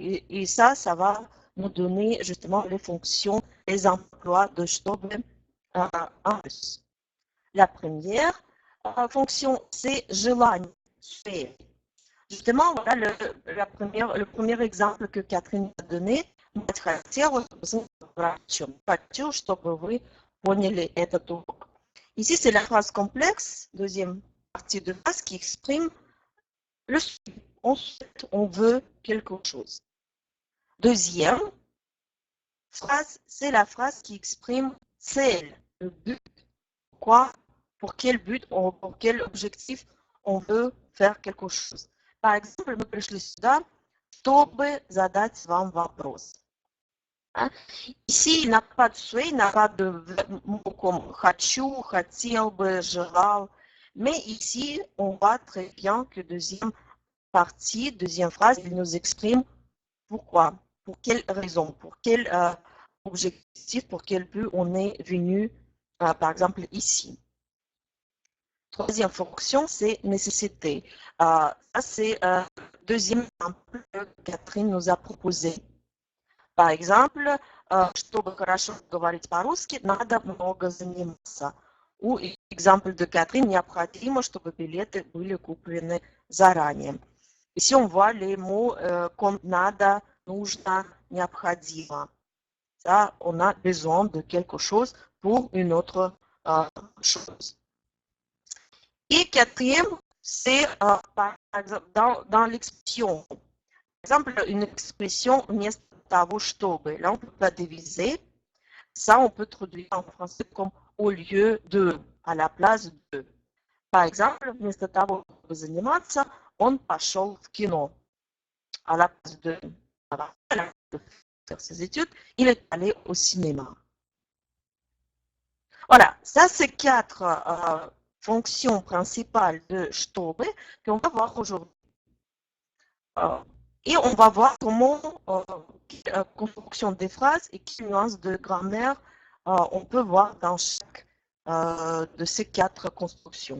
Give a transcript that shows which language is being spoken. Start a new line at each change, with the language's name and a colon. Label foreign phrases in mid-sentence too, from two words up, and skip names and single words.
French: Et ça va nous donner justement les fonctions, les emplois de чтобы en russe. La première fonction, c'est желание. Justement, voilà le premier exemple que Catherine a donné.
Russian: Хочу, чтобы вы поняли этот урок.
French: Ici, c'est la phrase complexe, deuxième partie de phrase qui exprime le sujet. On veut quelque chose. Deuxième phrase, c'est la phrase qui exprime цель, le but. Quoi, pour quel but, pour quel objectif on veut faire quelque chose. Par exemple,
Russian: мы пришли сюда, чтобы задать вам вопрос.
French: Ici, il n'a pas de souhait, il n'a pas de mot comme
Russian: хочу, хотел бы, желал.
French: Mais ici, on voit très bien que deuxième partie, deuxième phrase, il nous exprime pourquoi, pour quelle raison, pour quel objectif, pour quel but on est venu, par exemple, ici. Troisième fonction, c'est nécessité. Ça, c'est deuxième exemple que Catherine nous a proposé. Par exemple,
Russian: чтобы хорошо говорить по-русски, надо много заниматься.
French: Ou exemple de Catherine,
Russian: необходимо, чтобы билеты были куплены заранее.
French: Ici, on voit les mots comme
Russian: надо, нужно, необходимо.
French: Ça, on a besoin de quelque chose pour une autre chose. Et quatrième, c'est par exemple dans l'expression. Par exemple, une expression
Russian: вместо того, чтобы.
French: Là, on ne peut pas diviser. Ça, on peut traduire en français comme au lieu de, à la place de. Par exemple,
Russian: вместо того, чтобы заниматься, он пошел в кино.
French: À la place de faire ses études, il est allé au cinéma. Voilà, ça c'est quatre fonctions principales de чтобы qu'on va voir aujourd'hui. Et on va voir comment construction des phrases et quelles nuances de grammaire on peut voir dans chaque de ces quatre constructions.